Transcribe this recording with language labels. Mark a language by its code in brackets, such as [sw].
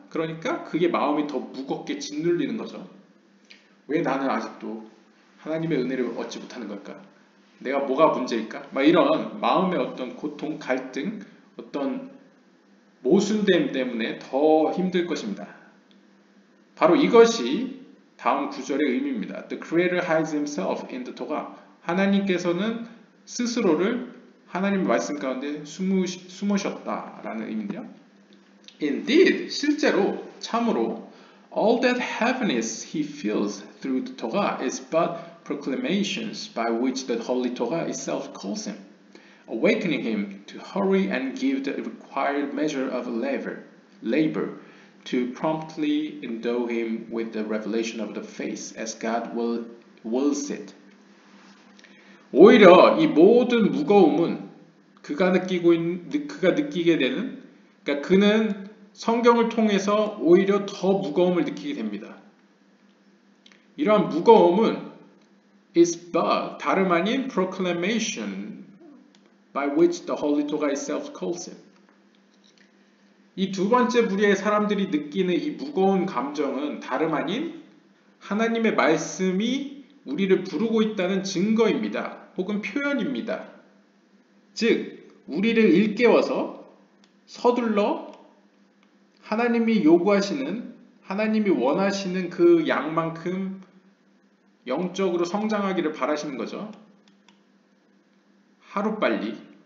[ko] 그러니까 그게 마음이 더 무겁게 짓눌리는 거죠. 왜 나는 아직도 하나님의 은혜를 얻지 못하는 걸까? 내가 뭐가 문제일까? 막 이런 마음의 어떤 고통, 갈등, 어떤 모순됨 때문에 더 힘들 것입니다. 바로 이것이 다음 구절의 의미입니다. [en] The Creator hides himself in the Torah. [ko] 하나님께서는 스스로를 하나님의 말씀 가운데 숨으셨다라는 의미인데요. [en] Indeed, [ko] 실제로, 참으로 [en] all that heaviness he feels through the Torah is but proclamations by which the Holy Torah itself calls him, awakening him to hurry and give the required measure of labor to promptly endow him with the revelation of the faith as God wills it. [ko] 오히려 이 모든 무거움은 그가 느끼게 되는, 그러니까 그는 성경을 통해서 오히려 더 무거움을 느끼게 됩니다. 이러한 무거움은 [en] is but [ko] 다름 아닌 [en] proclamation by which the Holy Torah itself calls him. [ko] 이 두 번째 부류의 사람들이 느끼는 이 무거운 감정은 다름 아닌 하나님의 말씀이 우리를 부르고 있다는 증거입니다. 혹은 표현입니다. 즉, 우리를 일깨워서 서둘러 하나님이 요구하시는, 하나님이 원하시는 그 양만큼 영적으로 성장하기를 바라시는 거죠. 하루빨리.